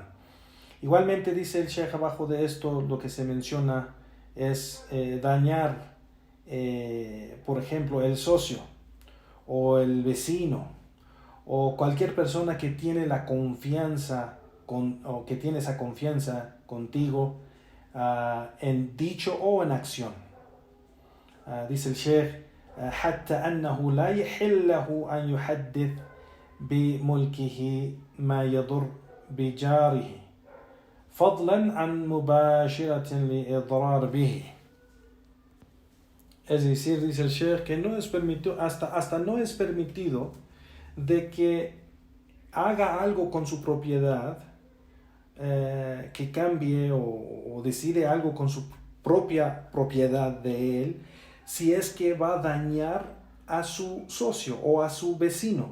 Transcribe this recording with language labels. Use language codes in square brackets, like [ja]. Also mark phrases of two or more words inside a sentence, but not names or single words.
[es] Igualmente dice el Sheikh, abajo de esto lo que se menciona es dañar, por ejemplo, el socio o el vecino o cualquier persona que tiene la confianza o que tiene esa confianza contigo, en dicho o en acción. Dice el Sheikh, [ar] حتى أنه لا يحل له أن يحدث بملكه ما يضر بجاره فضلا عن مباشرة لإضرار به. [es] Es decir, dice el Sheikh, que no es permitido, hasta no es permitido de que haga algo con su propiedad, que cambie o decide algo con su propia propiedad de él, si es que va a dañar a su socio o a su vecino.